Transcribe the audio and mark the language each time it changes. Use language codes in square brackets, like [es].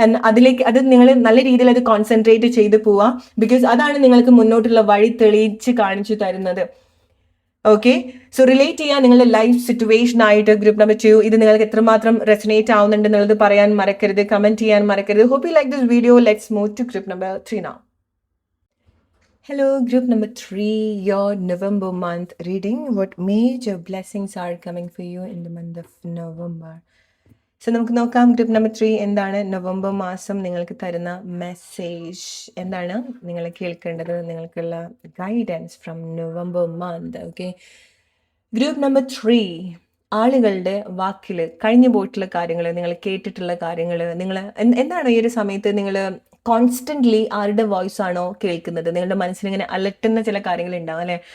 [ml] അത് നിങ്ങൾ നല്ല രീതിയിൽ അത് കോൺസെൻട്രേറ്റ് ചെയ്ത് പോവാം. ബിക്കോസ് അതാണ് നിങ്ങൾക്ക് മുന്നോട്ടുള്ള വഴി തെളിയിച്ച് കാണിച്ചു തരുന്നത്. ഓക്കെ, സോ റിലേറ്റ് ചെയ്യാൻ നിങ്ങളുടെ ലൈഫ് സിറ്റുവേഷൻ ആയിട്ട് ഗ്രൂപ്പ് നമ്പർ 2 ഇത് നിങ്ങൾക്ക് എത്രമാത്രം റെസനേറ്റ് ആവുന്നുണ്ട് എന്നുള്ളത് പറയാൻ മറക്കരുത്, കമന്റ് ചെയ്യാൻ മറക്കരുത്. [en] Hope you like this video. Let's move to group number 3 now. Hello, group number 3, your November month reading. What major blessings are coming for you in the month of November? [ml] So നമുക്ക് നോക്കാം group number 3 എന്താണ് November മാസം നിങ്ങൾക്ക് തരുന്ന message, എന്താണ് നിങ്ങൾ കേൾക്കേണ്ടത്, നിങ്ങൾക്കുള്ള [en] Guidance from November month. [ml] Okay, group number 3 ആളുകളുടെ വാക്കിൽ കഴിഞ്ഞു പോയിട്ടുള്ള കാര്യങ്ങൾ, നിങ്ങൾ കേട്ടിട്ടുള്ള കാര്യങ്ങൾ, നിങ്ങൾ എന്താണ് ഈ ഒരു സമയത്ത് നിങ്ങൾ കോൺസ്റ്റന്റ്ലി ആരുടെ വോയിസ് ആണോ കേൾക്കുന്നത്, നിങ്ങളുടെ മനസ്സിൽ ഇങ്ങനെ അലട്ടുന്ന ചില കാര്യങ്ങൾ ഉണ്ടാവും അല്ലെ.